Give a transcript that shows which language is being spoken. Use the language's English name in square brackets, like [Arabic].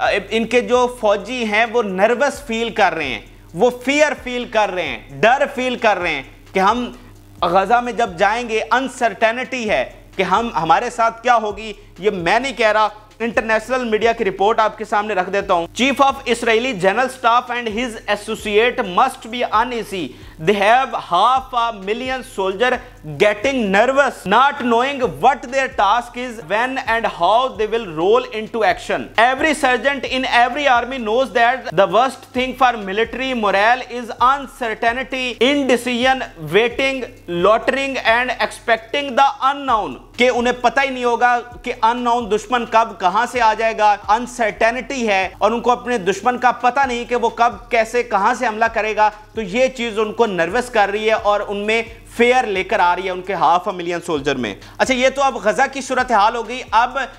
[Urdu] ان کے جو فوجی ہیں وہ نروس فیل کر رہے ہیں، وہ فیئر فیل کر رہے ہیں، ڈر فیل کر رہے ہیں کہ ہم غزہ میں جب جائیں گے انسرٹینٹی ہے کہ ہمارے ساتھ کیا ہوگی۔ یہ میں نہیں کہہ رہا، انٹرنیشنل میڈیا کی رپورٹ آپ کے سامنے رکھ دیتا ہوں۔ [English] Chief of Israeli general staff and his associate must be uneasy. They have 500,000 soldiers getting nervous, not knowing what their task is, when and how they will roll into action. Every sergeant in every army knows that the worst thing for military morale is uncertainty, indecision, waiting, loitering and expecting the unknown. [Urdu] کہ انہیں پتہ ہی نہیں ہوگا کہ unknown دشمن کب کہاں سے آ جائے گا، uncertainty ہے، اور ان کو اپنے دشمن کا پتہ نہیں کہ وہ کب کیسے کہاں سے حملہ کرے گا۔ تو یہ چیز ان کو نروس کر رہی ہے اور ان میں فیئر لے کر آ رہی ہے ان کے 500,000 سولجر میں۔ اچھا، یہ تو اب غزہ کی صورتحال ہو گئی۔ اب